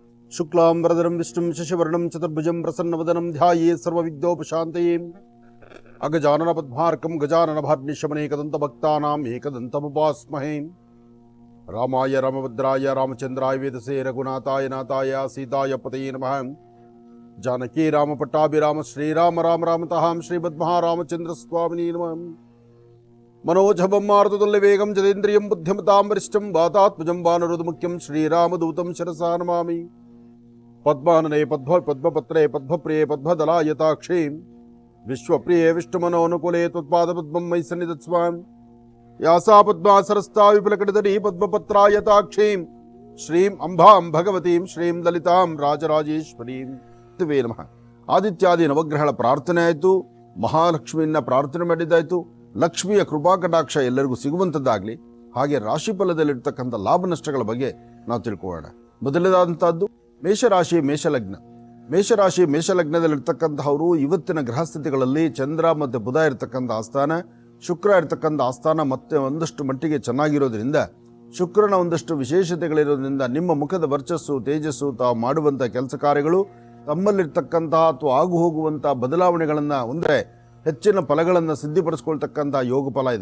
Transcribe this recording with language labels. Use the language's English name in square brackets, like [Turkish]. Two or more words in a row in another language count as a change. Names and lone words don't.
[Sanskrit] शुक्लाम्बरधरं विष्णुं शशिवर्णं चतुर्भुजं प्रसन्नवदनं ध्याये सर्वविघ्नोपशान्तये अगजानन पद्मार्कं गजानन भार्निशमनेकदन्तभक्तानां एकदन्तमुपास्महे रामाय रामभद्राय रामचन्द्राय वेधसे रघुनाथाय नाथाय सीताय पतये नमः जानकि राम पट्टाभिराम श्रीराम राम रामतः श्रीमद्महारामचन्द्र स्वामिने ನಮಃ मनोजभं मारुततुल्यवेगं जतेन्द्रियं बुद्धिमतां वरिष्ठं वातात्मजं वानरोदमुख्यं श्रीरामदूतं शिरसा नमामि पद्मानने पद्मपत्रे पद्मप्रिये पद्मदलायताक्षे विश्वप्रिये विष्णुमनोनुकूले त्वत्पादपद्मं मयि सन्निधत्स्व यासा पद्मासरस्ता विपुलकटितटी पद्मपत्रायताक्षीं श्रीं अंबां भगवतीं श्रीं ललितां राजराजेश्वरीं वे नमः [Kannada] ಆದಿತ್ಯಾದಿ ನವಗ್ರಹಗಳ ಪ್ರಾರ್ಥನೆ ಆಯಿತು, ಮಹಾಲಕ್ಷ್ಮಿಯನ್ನ ಪ್ರಾರ್ಥನೆ ಮಾಡಿದ್ದಾಯಿತು. ಲಕ್ಷ್ಮಿಯ ಕೃಪಾ ಕಟಾಕ್ಷ ಎಲ್ಲರಿಗೂ ಸಿಗುವಂಥದ್ದಾಗಲಿ. ಹಾಗೆ ರಾಶಿಫಲದಲ್ಲಿರ್ತಕ್ಕಂಥ ಲಾಭ ನಷ್ಟಗಳ ಬಗ್ಗೆ ನಾವು ತಿಳ್ಕೊಳ್ಳೋಣ. ಮೊದಲನೇದಾದಂಥದ್ದು ಮೇಷರಾಶಿ ಮೇಷಲಗ್ನ. ಮೇಷರಾಶಿ ಮೇಷಲಗ್ನದಲ್ಲಿರ್ತಕ್ಕಂಥವರು ಇವತ್ತಿನ ಗ್ರಹಸ್ಥಿತಿಗಳಲ್ಲಿ ಚಂದ್ರ ಮತ್ತು ಬುಧ ಇರತಕ್ಕಂಥ ಆಸ್ಥಾನ, ಶುಕ್ರ ಇರತಕ್ಕಂಥ ಆಸ್ಥಾನ ಮತ್ತೆ ಒಂದಷ್ಟು ಮಟ್ಟಿಗೆ ಚೆನ್ನಾಗಿರೋದ್ರಿಂದ, ಶುಕ್ರನ ಒಂದಷ್ಟು ವಿಶೇಷತೆಗಳಿರೋದ್ರಿಂದ ನಿಮ್ಮ ಮುಖದ ವರ್ಚಸ್ಸು ತೇಜಸ್ಸು ತಾವು ಮಾಡುವಂಥ ಕೆಲಸ ಕಾರ್ಯಗಳು ತಮ್ಮಲ್ಲಿರ್ತಕ್ಕಂತಹ ಅಥವಾ ಆಗು ಹೋಗುವಂಥ ಬದಲಾವಣೆಗಳನ್ನು ಅಂದರೆ ಹೆಚ್ಚಿನ ಫಲಗಳನ್ನು ಸಿದ್ಧಿಪಡಿಸ್ಕೊಳ್ತಕ್ಕಂಥ ಯೋಗ ಫಲ ಇದೆ.